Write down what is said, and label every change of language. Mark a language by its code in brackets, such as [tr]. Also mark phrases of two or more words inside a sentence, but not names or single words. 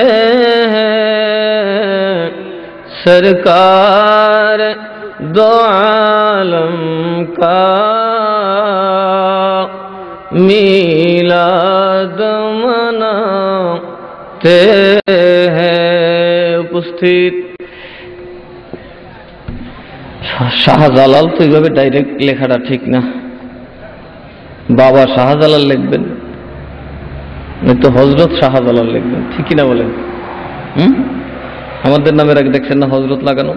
[ur] ہیں سرکار دو عالم کا میلاد مناتے ہیں উপস্থিত [bn] শাহজালাল তো এইভাবে ডাইরেক্ট লেখাটা ঠিক না বাবা শাহজালাল লিখবেন, নয়তো হজরত শাহজালাল লিখবেন, ঠিকই না বলেন? আমাদের নামের আগে দেখছেন না হজরত লাগানো।